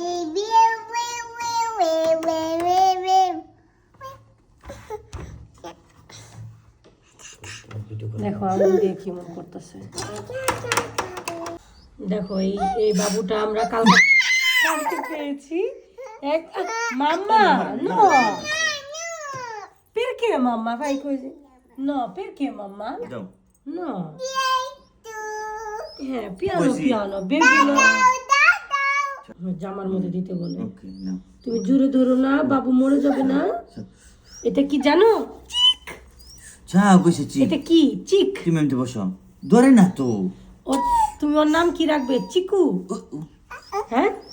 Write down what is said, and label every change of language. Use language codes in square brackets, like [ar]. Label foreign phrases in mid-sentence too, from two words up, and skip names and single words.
[bn] দেখো আঙুল দিয়ে কি মন করতেছে। দেখো এই এই বাবুটা আমরা কালকে পেয়েছি। [it] এক mamma no perché mamma fai così? No, perché mamma? No. Piano piano, baby no. [bn] জামার মধ্যে দিতে বলে। তুমি জোরে ধরো না, বাবু মরে যাবে না। এটা কি জানো? যা কইছে চিক। এটা কি? চিক। তুমি এমনি বসো। ধরে না তো। ও তুমি ওর নাম কি রাখবে? চিকু? হ্যাঁ?